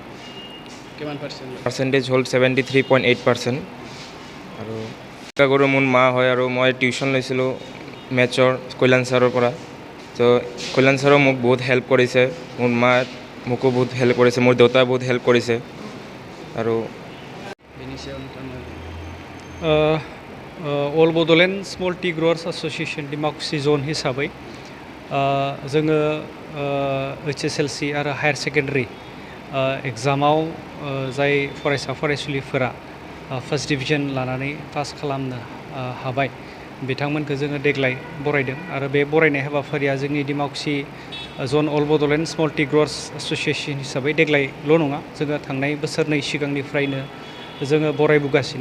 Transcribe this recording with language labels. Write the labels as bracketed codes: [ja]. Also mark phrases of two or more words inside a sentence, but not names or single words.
[as] পাৰ্চেণ্টেজ হ'ল 73.8% আৰু কৰোঁ মোৰ মা হয় আৰু মই টিউশ্যন লৈছিলোঁ মেথছৰ কল্যাণ ছাৰৰ পৰা। ত' কল্যাণ ছাৰেও মোক বহুত হেল্প কৰিছে, মোৰ মা মোকো বহুত হেল্প কৰিছে, মোৰ দেউতাই বহুত হেল্প কৰিছে আৰু [brx] अल बड'लेण्ड स्मल टि ग्र'वार्स एस'सिएशन डिमाकुसि जन हिसाबै जोङो HSLC आरो [en] higher secondary [brx] एग्जामाव जाय फरायसा फरायसुलिफोरा [en] first division [brx] लानानै पास खालामनो हाबाय बिथांमोनखौ जोङो देग्लाय बरायदों आरो बे बरायनाय हाबाफारिया जोंनि डिमाकुसि जन अल बड'लेण्ड स्मल टि ग्र'वार्स एस'सिएशन हिसाबै देग्लायल' नङा, जोङो थांनाय बोसोरनै सिगांनिफ्रायनो जोङो बरायबोगासिनो।